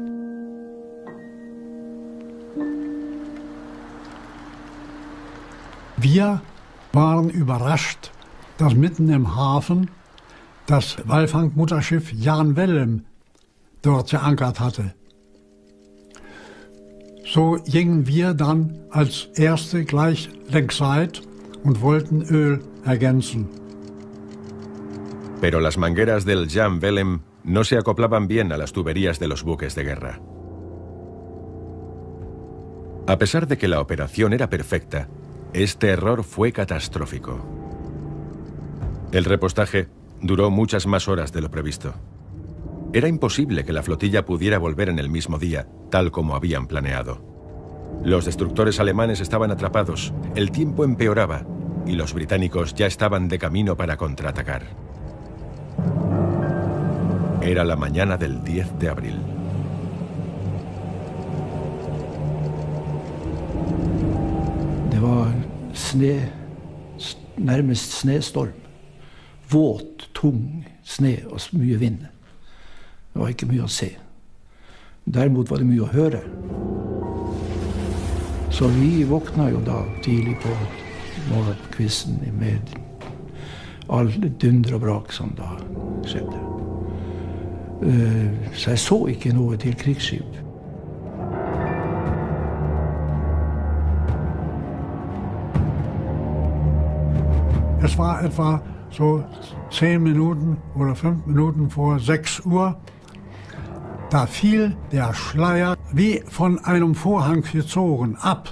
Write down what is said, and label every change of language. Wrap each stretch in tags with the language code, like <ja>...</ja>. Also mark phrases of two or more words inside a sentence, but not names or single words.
<de>Wir waren überrascht, dass mitten im Hafen das Walfangmutterschiff Jan Wellem dort geankert hatte. So gingen wir dann als Erste gleich längsseits und wollten Öl ergänzen.</de> <es>Pero las mangueras del Jan Wellem no se acoplaban bien a las tuberías de los buques de guerra. A pesar de que la operación era perfecta, este error fue catastrófico. El repostaje duró muchas más horas de lo previsto. Era imposible que la flotilla pudiera volver en el mismo día, tal como habían planeado. Los destructores alemanes estaban atrapados, el tiempo empeoraba y los británicos ya estaban de camino para contraatacar. Era la mañana del 10 de abril.</es> <no>Det var nærmest snestorm. Våt, tung sne og mye vind. Det var ikke mye å se. Derimot var det mye å høre. Så vi våkna jo da tidlig på morgenkvisten med all dunder og brak som da skjedde. Så jeg så ikke noe til krigsskip.</no> <de>Es war etwa so 10 Minuten oder 5 Minuten vor 6 Uhr. Da fiel der Schleier wie von einem Vorhang gezogen ab.</de>